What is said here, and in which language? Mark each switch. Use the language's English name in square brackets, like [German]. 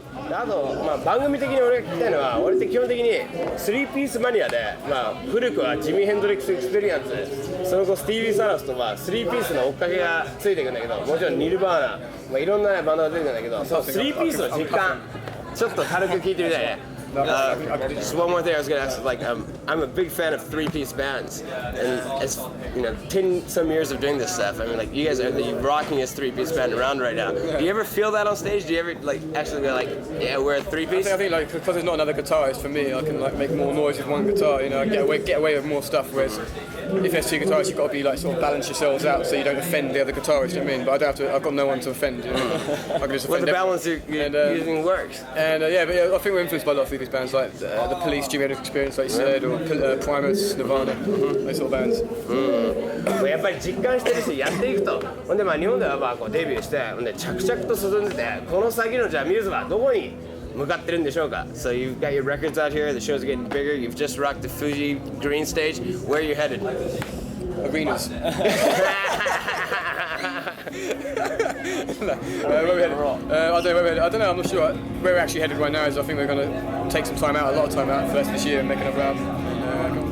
[Japanese] あと、番組的に俺が聞きたいのは、俺って基本的に3ピースマニアで、古くはジミー・ヘンドリックス・エクスペリエンス、その後スティービー・サラスと3ピースの追っかけがついていくんだけど、もちろんニルバーナ、いろんなバンドが出てくるんだけど、その3ピースの実感、ちょっと軽く聞いてみたいね。 [English] Just one more thing I was gonna ask, I'm a big fan of 3-piece bands, and it's 10 some years of doing this stuff. I mean, you guys are rocking this 3-piece band around right now. Do you ever feel that on stage? Do you ever actually be yeah, we're a 3-piece? I think because there's not another guitarist for me, I can make more noise with one guitar. Get away with more stuff. Whereas if there's 2 guitarists, you've got to be sort of balance yourselves out so you don't offend the other guitarist. You know what I mean? But I don't have to. I've got no one to offend. I can just offend. The balance you're using works. And but I think we're influenced by a lot of 3-piece bands like the Police, Jimi Hendrix Experience, like you said, or Primus, Nirvana, those sort of bands. [Japanese] やっぱり実感してるし、やっていくと、ほんで日本ではデビューして、ほんで着々と進んでて、この先のじゃあミューズはどこに向かってるんでしょうか。 [English] So you've got your records out here, the shows are getting bigger, you've just rocked the Fuji Green Stage. Where are you headed? Arenas. Where we're headed? I don't know. I'm not sure. Where we're actually headed right now is I think we're going to take some time out, a lot of time out for the rest of this year and make another album.